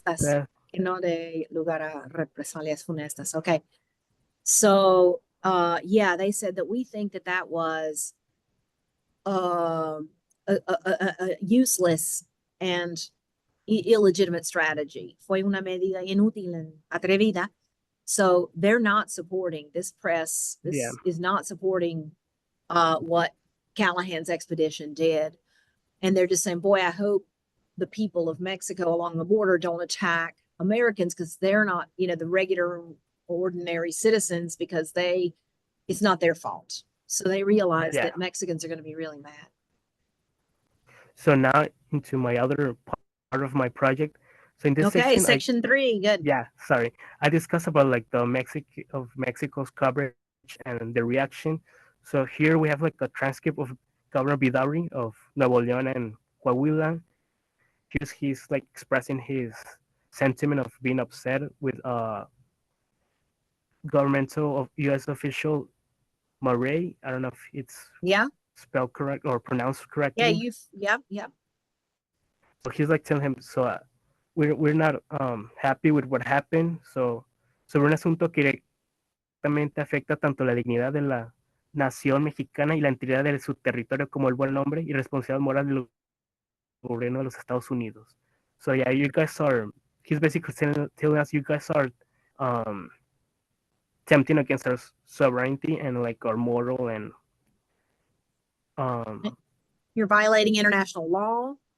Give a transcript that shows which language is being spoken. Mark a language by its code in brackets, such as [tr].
[es] Funestas, que no de lugar a represalias funestas. Okay. [en] So yeah, they said that we think that that was a useless and illegitimate strategy. [es] Fue una medida inútil and atrevida. [en] So they're not supporting this press. This is not supporting what Callahan's expedition did. And they're just saying, boy, I hope the people of Mexico along the border don't attack Americans because they're not, the regular, ordinary citizens because it's not their fault. So they realize that Mexicans are going to be really mad. So now into my other part of my project. So in this section 3, good. Yeah, sorry. I discussed about like the Mexico's coverage and the reaction. So here we have like a transcript of Governor Vidaurri of Nuevo León and Coahuila. He's like expressing his sentiment of being upset with governmental of U.S. official Murray. I don't know if it's spelled correct or pronounced correctly. Yeah. So he's like telling him, so we're not happy with what happened. [es] So sobre un asunto que directamente afecta tanto la dignidad de la nación mexicana y la integridad de su territorio como el buen nombre y responsabilidad moral del gobierno de los Estados Unidos. [en] So yeah, he's basically telling us you guys are tempting against our sovereignty and like our moral and you're violating international law.